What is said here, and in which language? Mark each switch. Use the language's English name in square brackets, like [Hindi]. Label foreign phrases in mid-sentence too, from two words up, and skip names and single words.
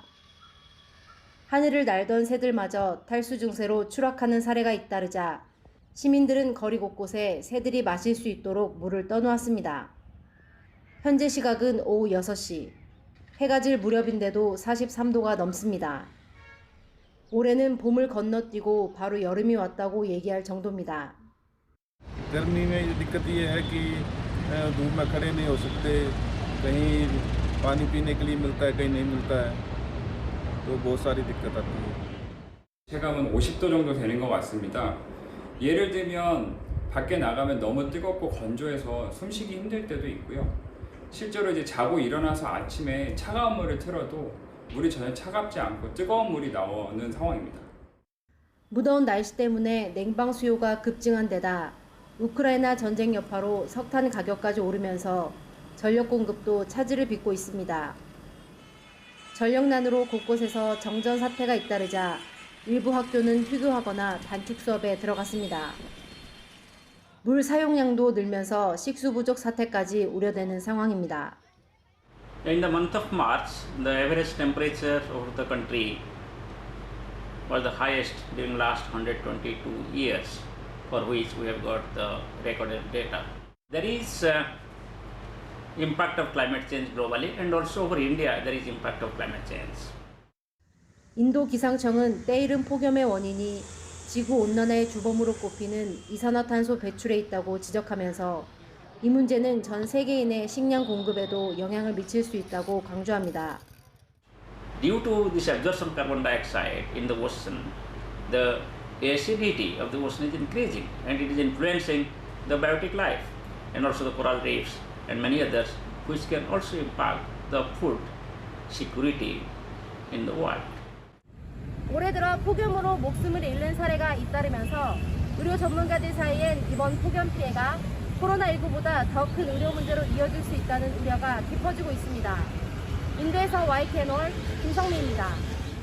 [Korean] 하늘을 날던 새들마저 탈수 증세로 추락하는 사례가 잇따르자 시민들은 거리 곳곳에 새들이 마실 수 있도록 물을 떠놓았습니다. 현재 시각은 오후 6시. 해가 질 무렵인데도 43도가 넘습니다. 올해는 봄을 건너뛰고 바로 여름이 왔다고 얘기할 정도입니다. [Hindi] गर्मी में दिक्कत ये है कि धूप में खड़े नहीं हो सकते, कहीं पानी पीने के लिए मिलता है, कहीं नहीं मिलता है, तो बहुत सारी दिक्कत आती है. [Korean] 체감은 50도 정도 되는 것 같습니다. 예를 들면 밖에 나가면 너무 뜨겁고 건조해서 숨쉬기 힘들 때도 있고요. 실제로 이제 자고 일어나서 아침에 차가운 물을 틀어도 물이 전혀 차갑지 않고 뜨거운 물이 나오는 상황입니다. 무더운 날씨 때문에 냉방 수요가 급증한 데다 우크라이나 전쟁 여파로 석탄 가격까지 오르면서 전력 공급도 차질을 빚고 있습니다. 전력난으로 곳곳에서 정전 사태가 잇따르자 일부 학교는 휴교하거나 단축 수업에 들어갔습니다. 물 사용량도 늘면서 식수 부족 사태까지 우려되는 상황입니다. [English] In the month of March, the average temperature of the country was the highest during last 122 years, for which we have got the recorded data. There is impact of climate change globally, and also over India there is impact of climate change. [Korean] 인도 기상청은 때이른 폭염의 원인이 지구온난화의 주범으로 꼽히는 이산화탄소 배출에 있다고 지적하면서 이 문제는 전 세계인의 식량 공급에도 영향을 미칠 수 있다고 강조합니다. [English] Due to this absorption of carbon dioxide in the ocean, the acidity of the ocean is increasing and it is influencing the biotic life and also the coral reefs and many others, which can also impact the food security in the world. [Korean] 올해 들어 폭염으로 목숨을 잃는 사례가 잇따르면서 의료 전문가들 사이엔 이번 폭염 피해가 코로나19보다 더 큰 의료 문제로 이어질 수 있다는 우려가 깊어지고 있습니다. 인도에서 YTN올 김성미입니다.